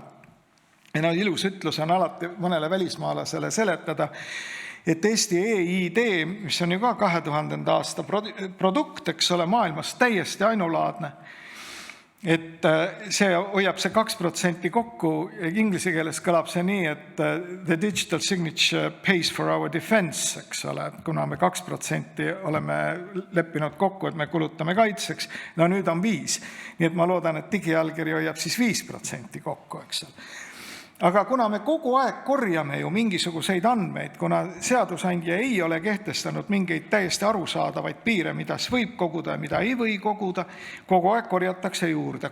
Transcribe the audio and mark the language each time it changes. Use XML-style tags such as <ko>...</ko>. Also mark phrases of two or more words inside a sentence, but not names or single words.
<et>Ja ilus ütlus on alati mõnele välismaalasele seletada, et Eesti e-ID, mis on ju ka 2000. aasta produkt, eks ole, maailmas täiesti ainulaadne, et see hoiab see 2% kokku. Inglise keeles kõlab see nii, et</et> <en>the digital signature pays for our defense,</en> <et>eks ole, et kuna me 2% oleme leppinud kokku, et me kulutame kaitseks, no nüüd on 5. Nii et ma loodan, et digiallkiri hoiab siis 5% kokku, eks ole. Aga kuna me kogu aeg korjame ju mingisuguseid andmeid, kuna seadusandja ei ole kehtestanud mingeid täiesti arusaadavaid piire, mida võib koguda ja mida ei või koguda, kogu aeg korjatakse juurde.</et>